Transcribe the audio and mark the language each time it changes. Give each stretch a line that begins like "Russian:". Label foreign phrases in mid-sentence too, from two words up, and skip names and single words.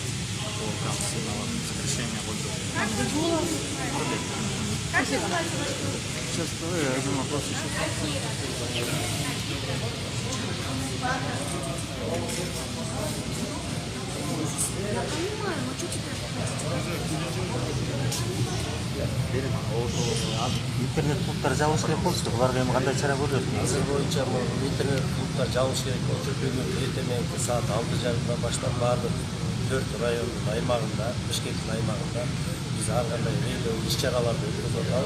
Russian: Прям сильного сокращения больше. Абдулов. Спасибо. Сейчас, я думаю, просто сейчас. я понимаю, но что теперь
Kyrgyz: интернет клубтар жабыш керек болчу. Буларга эми кандай чара көрүлөт? Азыр боюнча интернет клубтар жабыш керек болчу. Бүгүн эртең менки саат 6:30 баштап баардык 4 райондун аймагында, Бишкектин аймагында биз ар кандай иш-чараларды өткөзүп атабыз.